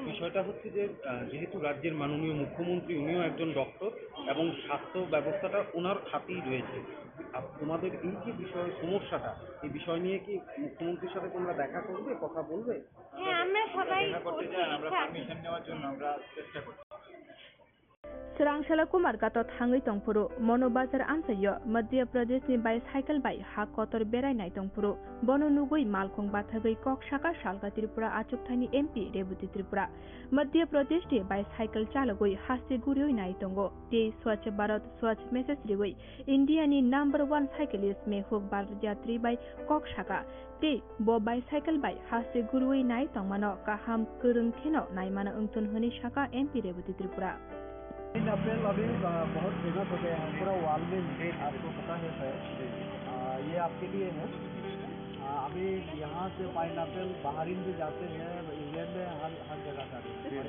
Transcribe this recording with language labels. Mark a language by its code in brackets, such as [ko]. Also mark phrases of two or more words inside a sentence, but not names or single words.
[bn] বিষয়টা হচ্ছে যে যেহেতু রাজ্যের মাননীয় মুখ্যমন্ত্রী উনিও একজন ডক্টর এবং স্বাস্থ্য ব্যবস্থাটা ওনার হাতেই রয়েছে, তোমাদের এই যে সমস্যাটা, এই বিষয় নিয়ে কি মুখ্যমন্ত্রীর সাথে তোমরা দেখা করবে, কথা বলবে? হ্যাঁ, আমরা সবাই করতে চাই, আমরা পারমিশন নেওয়ার জন্য আমরা চেষ্টা করছি। [trp] Serangshala Kumar gatot hangai tongpuru mono bazar amsayo Madhya Pradesh ni bicycle bai ha kotor berai nai tongpuru bono nugui malkhong bathagai kok shaka shalga Tripura achukthani MP Rebuti Tripura Madhya Pradesh ni bicycle chalagoi hasti gurioi nai tongo te Swachh Bharat Swachh message rigoi India ni [en] number 1 cyclist [trp] Mehuk Barjatri bai kok shaka te bo bicycle bai hasti gurioi nai tongmano kaham kurung kheno naimana ungtun honi shaka MP Rebuti Tripura [hi] पाइनएप्पल अभी बहुत फेमस हो गया है पूरा वर्ल्ड में, आपको पता है सर। ये आपके लिए है। अभी यहाँ से पाइनएप्पल बाहर भी जाते हैं, इंग्लैंड में हर जगह जाते हैं।